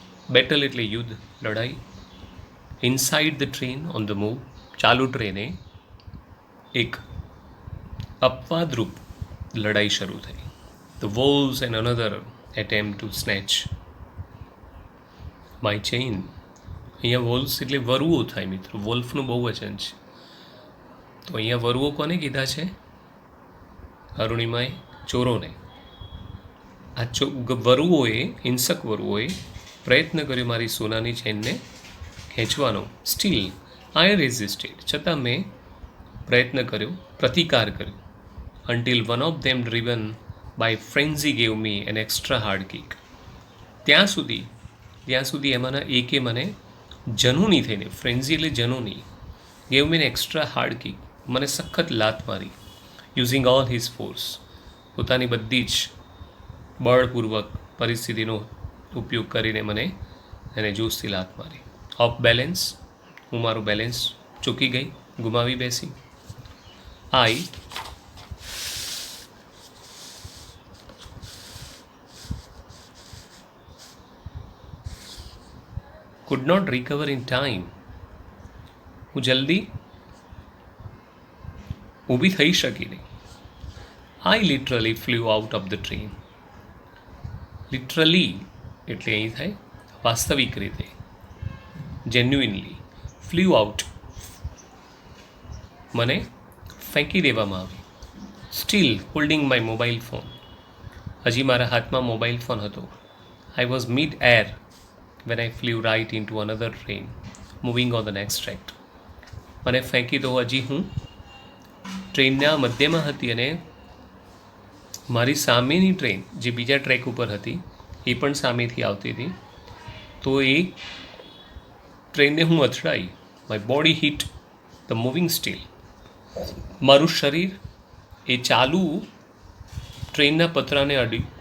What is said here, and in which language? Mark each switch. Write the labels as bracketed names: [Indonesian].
[Gujarati] Battle એટલે યુદ્ધ, લડાઈ. [English] inside the train on the move, [Gujarati] ચાલુ ટ્રેને એક અપવાદરૂપ લડાઈ શરૂ થઈ. [English] The wolves and another attempt to snatch my chain. [Gujarati] અહીંયા વોલ્વ્સ એટલે વરુઓ થાય મિત્રો, વોલ્ફનું બહુવચન છે. તો અહીંયા વરુઓ કોને કીધા છે? અરુણિમાએ ચોરોને. આ વરુઓએ, હિંસક વરુઓએ પ્રયત્ન કર્યો મારી સોનાની ચેનને ખેંચવાનો. [English] still I resisted, [Gujarati] છતાં મેં પ્રયત્ન કર્યો, પ્રતિકાર કર્યો. [English] until one of them driven by frenzy gave me an extra hard kick. [Gujarati] ત્યાં સુધી એમાંના એકે મને જનૂની થઈને, ફ્રેન્ઝી એટલે જનૂની, [English] gave me an extra hard kick, [Gujarati] મને સખત લાત મારી. [English] using all his force, [Gujarati] પોતાની બધી જ બળપૂર્વક પરિસ્થિતિનો ઉપયોગ કરીને મને એને જોશથી લાત મારી. [English] off balance, [Gujarati] હું મારું બેલેન્સ ચૂકી ગઈ, ગુમાવી બેસી. [English] I could not recover in time. [Gujarati] હું જલ્દી ઊભી થઈ શકી નહીં. [English] I literally flew out of the train. [Gujarati] Literally એટલે અહીં થાય વાસ્તવિક રીતે, જેન્યુઇનલી. [English] flew out, [Gujarati] મને ફેંકી દેવામાં આવી. [English] still holding my mobile phone, [Gujarati] હજી મારા હાથમાં મોબાઈલ ફોન હતો. [English] I was mid-air when I flew right into another train moving on the next track. [Gujarati] મને ફેંકી તો હજી હું ટ્રેનના મધ્યમાં હતી અને મારી સામેની ટ્રેન જે બીજા ટ્રેક ઉપર હતી એ પણ સામેથી આવતી હતી. તો એ ટ્રેનને હું અથડાઈ. [English] my body hit the moving steel, [Gujarati] મારું શરીર એ ચાલુ ટ્રેનના પતરાને અડી.